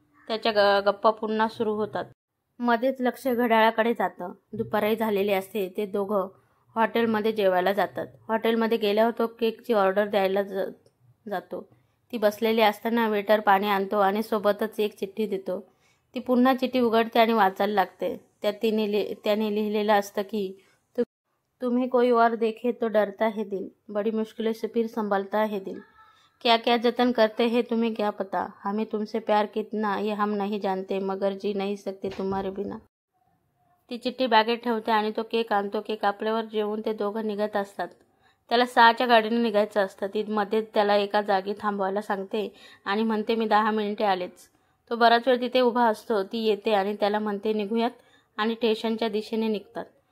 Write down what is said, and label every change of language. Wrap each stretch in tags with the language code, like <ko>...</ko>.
<mr>त्याच्या गप्पा पुन्हा सुरू होतात. मध्येच लक्ष घड्याळाकडे जातं. दुपारही झालेली असते. ते दोघं हॉटेलमध्ये जेवायला जातात. हॉटेलमध्ये गेल्यावर तो केकची ऑर्डर द्यायला जातो. ती बसलेली असताना वेटर पाणी आणतो आणि सोबतच एक चिठ्ठी देतो. ती पुन्हा चिठ्ठी उघडते आणि वाचायला लागते. त्यात त्याने लिहिलेलं असतं की</mr> <hi>तुम्हें कोई और देखे तो डरता है दिल, बड़ी मुश्किलों से फिर संभलता है दिल, क्या क्या जतन करते हैं तुम्हें क्या पता, हमें तुमसे प्यार कितना ये हम नहीं जानते, मगर जी नहीं सकते तुम्हारे बिना.</hi> <mr>ती चिठ्ठी बॅगेत ठेवते आणि तो केक आणतो. केक आपल्यावर जेवून ते दोघं निघत असतात. त्याला 6च्या गाडीने निघायचं असतं. ती मध्येच त्याला एका जागी थांबवायला सांगते आणि म्हणते मी 10 मिनिटे आलेच. तो बराच वेळ तिथे उभा असतो. ती येते आणि त्याला म्हणते निघूयात आणि स्टेशनच्या दिशेने निघतात.</mr>